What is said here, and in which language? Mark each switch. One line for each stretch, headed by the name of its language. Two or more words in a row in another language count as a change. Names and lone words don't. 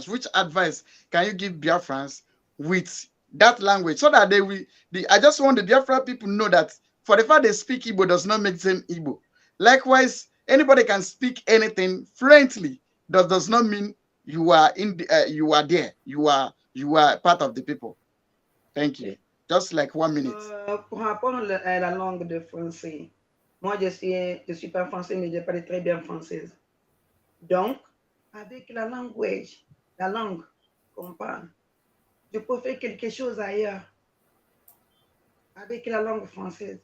English: Which advice can you give Biafrans with that language so that they will? I just want the Biafra people know that for the fact they speak Igbo does not make them Igbo. Likewise, anybody can speak anything fluently. That does not mean you are you are there. You are part of the people. Thank you. Just like 1 minute.
French: Pour rapport à la langue de français, moi je suis pas français, mais je parle très bien française. Donc, avec la langue qu'on parle, je peux faire quelque chose ailleurs. Avec la langue française.